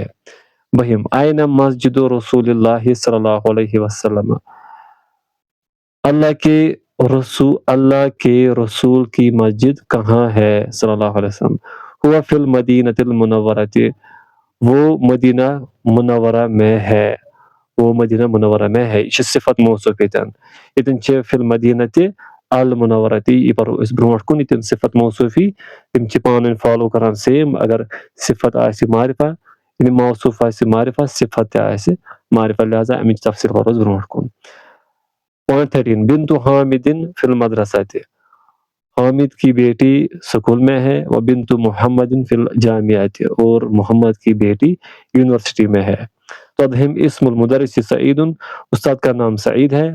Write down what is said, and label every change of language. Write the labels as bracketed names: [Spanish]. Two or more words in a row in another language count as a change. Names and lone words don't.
[Arabic] 12 آئین مسجد رسول اللہ صلی اللہ علیہ وسلم، [Urdu] اللہ کے رسول کی مسجد کہاں ہے [Arabic] صلی اللہ علیہ وسلم. ہوا فی المدینۃ المنورۃ، [Urdu] وہ مدینہ منورہ میں ہے. وہ مدینہ منورہ میں ہے، [Kashmiri] یہ چھِ صفت موصوف ییٚتٮ۪ن چھِ [Arabic] فی المدینۃ المنورۃ، [Kashmiri] یہ پرو أسۍ برونٛٹھ کُن ییٚتٮ۪ن صفت موصوفی تِم چھِ پانہٕ ؤنۍ فالو کران سیم. اگر صفت آسہِ معرفہ یعنی موصوف آسہِ معرفہ، صفت تہِ آسہِ معرفہ، لہذا امِچ تفصیل کرو أسۍ برونٛٹھ کُن. [Arabic] پوائنٹ 13 بنت حامد فی المدرسۃ، [Urdu] حامد کی بیٹی سکول میں ہے. [Arabic] و بنت محمد فی الجامعۃ، [Urdu] اور محمد کی بیٹی یونیورسٹی میں ہے. [Arabic] تدہم اسم المدرس سعید، [Urdu] استاد کا نام سعید ہے.